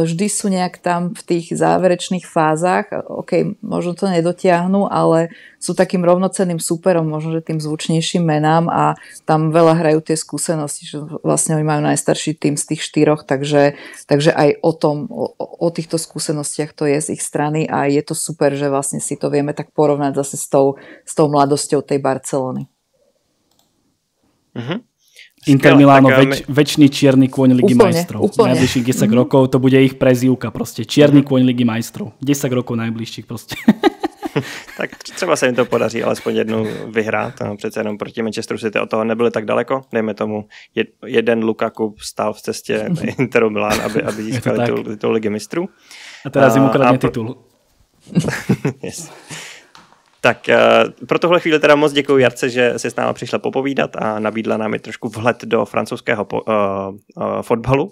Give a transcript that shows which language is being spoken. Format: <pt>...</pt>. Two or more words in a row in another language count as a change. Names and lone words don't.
<sk>vždy sú nejak tam v tých záverečných fázach, ok, možno to nedotiahnu, ale sú takým rovnocenným súperom, možno, že tým zvučnejším menám a tam veľa hrajú tie skúsenosti, že vlastne oni majú najstarší tým z tých 4, takže aj o týchto skúsenostiach to je z ich strany a je to super, že vlastne si to vieme tak porovnať zase s tou mladosťou tej Barcelony. Inter Milano, väčší čierny kôň Ligy majstrov. Najbližších 10 rokov to bude ich prezývka proste. Čierny kôň Ligy majstrov. 10 rokov najbližších proste.</sk> <cs>Tak třeba se jim to podaří alespoň jednou vyhrát. Přece jenom proti Manchesteru City od toho nebyli tak daleko. Dejme tomu, jeden Lukaku stál v cestě Interu Milán, aby získali titul Ligy mistrů.</cs> <sk>A teraz jim ukradne titul. Yes.</sk> <cs>Tak pro tohle chvíli teda moc děkuji Jarce, že si s náma přišla popovídat a nabídla nám i trošku vhled do francouzského fotbalu.</cs>